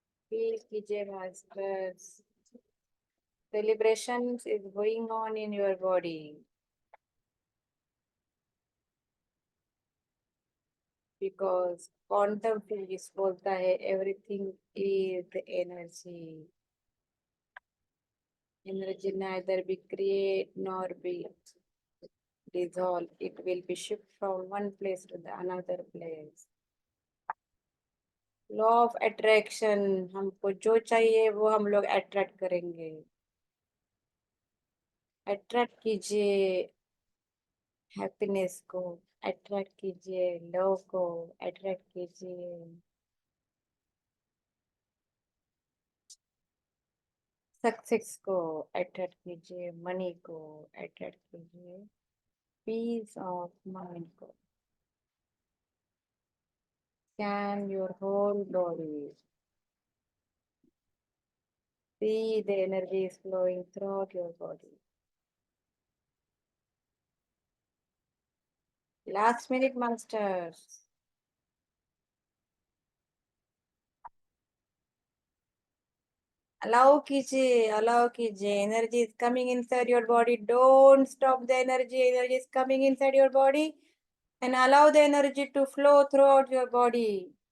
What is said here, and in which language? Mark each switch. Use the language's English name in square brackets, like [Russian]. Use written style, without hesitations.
[English] Feel [Hindi] कीजिए [English] masters. Celebrations is going on in your body because quantum physics [Hindi] बोलता है [English] everything is the energy. Energy neither be create nor be dissolve. It will be shift from one place to the another place. [Hindi] Law of attraction, हमको जो चाहिए वो हम लोग attract करेंगे। Attract कीजिए हैप्पीनेस को, अट्रैक्ट कीजिए लव को, अट्रैक्ट कीजिए सक्सेस को, अट्रैक्ट कीजिए मनी को, अट्रैक्ट कीजिए पीस ऑफ माइंड को। [English] Scan your whole body, See the energy is flowing throughout your body. Last minute, masters. [Hindi] Allow कीजिए. [English] Energy is coming inside your body. Don't stop the energy. Energy is coming inside your body. And allow the energy to flow throughout your body.